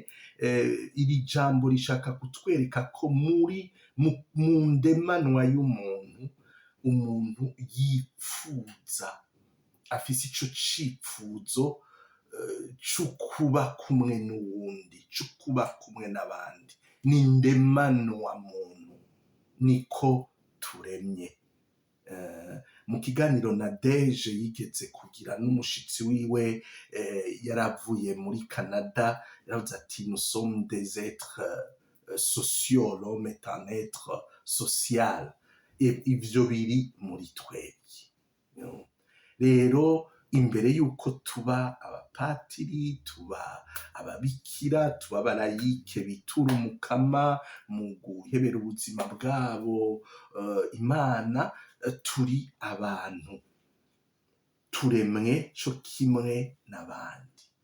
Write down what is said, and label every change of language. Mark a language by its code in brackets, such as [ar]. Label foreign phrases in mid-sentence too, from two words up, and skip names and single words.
[rn] Iri jambo rishaka kutwereka ko mu ndemanwa y'umuntu, umuntu yipfuza, afise ico cipfuzo c'ukuba kumwe n'uwundi, c'ukuba kumwe n'abandi. Ni ndemanwa muntu, niko turemye. Mu kiganiro na Deje yigeze kugira n'umushitsi wiwe yaravuye muri Canada, yaravuze ati [fr] nous sommes des êtres sociaux, l'homme est un être social. [rn] Ivyo biri muri twebwe. Rero imbere yuko tuba abapatiri, tuba ababikira, tuba abarayike bitura umukama mu guhebera ubuzima bwabo Imana, turi abantu turemwe co kimwe n'abandi.